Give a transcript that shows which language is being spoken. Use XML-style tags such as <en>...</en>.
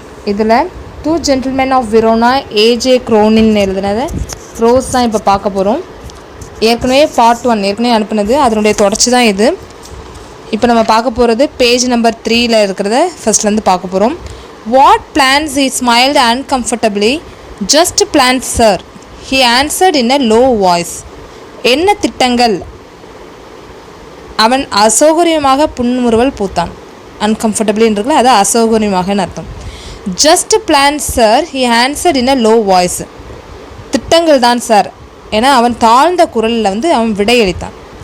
<ta>இதில் two gentlemen of விரோனா AJ Cronin எழுதுனது pros தான் இப்போ பார்க்க போகிறோம். ஏற்கனவே பார்ட் 1 ஏற்கனவே அனுப்புனது, அதனுடைய தொடர்ச்சி தான் இது. இப்போ நம்ம பார்க்க போகிறது பேஜ் நம்பர் 3ல் இருக்கிறத ஃபஸ்ட்லேருந்து பார்க்க போகிறோம்.</ta> <en>What plans he smiled uncomfortably. just plans sir, he answered in a low voice.</en> <ta>என்ன திட்டங்கள்? அவன் அசௌகரியமாக புன்முறுவல் பூத்தான். அன்கம்ஃபர்டபிள்ன்றதுல அது அசௌகரியமாகன்னு அர்த்தம்.</ta> <en>Just plan sir, he answered in a low voice.</en> <ta>திட்டங்கள் தான் சார் ஏன்னா அவன் தாழ்ந்த குரலில் வந்து அவன் விடையளித்தான்.</ta>